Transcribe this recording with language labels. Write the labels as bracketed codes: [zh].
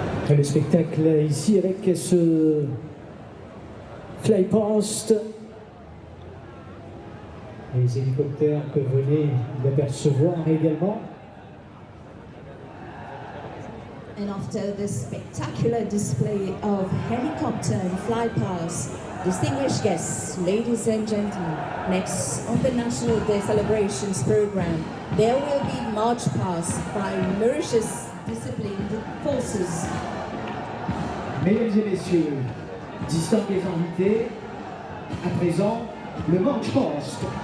[fr] Le spectacle ici avec ce flypast, les hélicoptères que vous venez d'apercevoir également. [en] And after this spectacular display of helicopter and flypast, distinguished guests, ladies and gentlemen, next on the National Day Celebrations program, there will be march past by Mauritius disciplined forces. [fr] Mesdames et messieurs, distingués invités, à présent, le march past.